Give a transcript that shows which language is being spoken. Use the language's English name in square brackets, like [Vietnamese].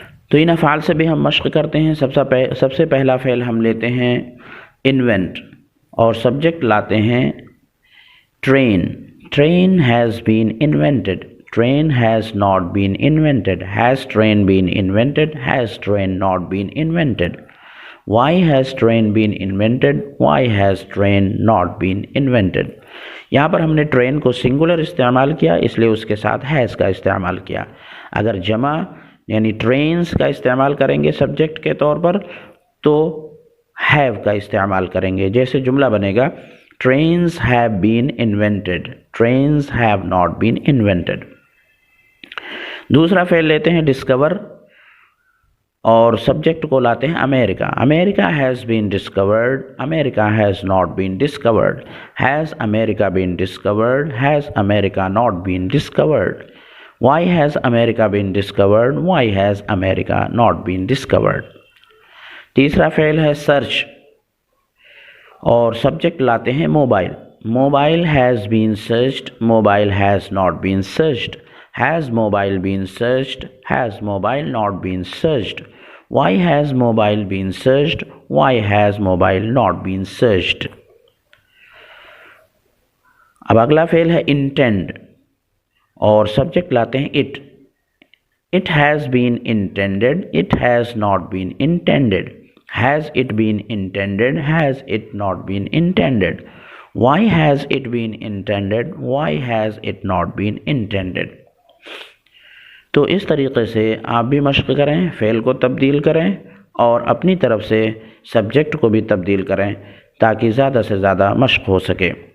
[Urdu] تو ان افعال سے بھی ہم مشق کرتے ہیں. سب سے پہلا فعل ہم لیتے ہیں انوینٹ، اور سبجیکٹ لاتے ہیں train. [English] Train has been invented, train has not been invented, has train been invented, has train not been invented. Why has train been invented? Why has train not been invented? [Urdu] یہاں پر ہم نے train کو singular استعمال کیا، اس لیے اس کے ساتھ has کا استعمال کیا. اگر جمع یعنی ٹرینز کا استعمال کریں گے سبجیکٹ کے طور پر تو ہیو کا استعمال کریں گے. جیسے جملہ بنے گا [English] trains have been invented, trains have not been invented. [Urdu] دوسرا فعل لیتے ہیں ڈسکور، اور سبجیکٹ کو لاتے ہیں امریکہ. [English] America has been discovered, America has not been discovered, has America been discovered, has America not been discovered. Why has America been discovered, why has America not been discovered. [Urdu] تیسرا فعل ہے سرچ، اور subject لاتے ہیں mobile. [English] Mobile has been searched, mobile has not been searched, has mobile been searched, has mobile not been searched. Why has mobile been searched? Why has mobile not been searched? [Urdu] اب اگلا فعل ہے intend، اور subject لاتے ہیں it. [English] It has been intended، it has not been intended. Has it been intended؟ Has it not been intended? Why has it been intended؟ [Urdu] Why has it not been intended؟ تو اس طریقے سے آپ بھی مشق کریں، فعل کو تبدیل کریں اور اپنی طرف سے سبجیکٹ کو بھی تبدیل کریں تاکہ زیادہ سے زیادہ مشق ہو سکے.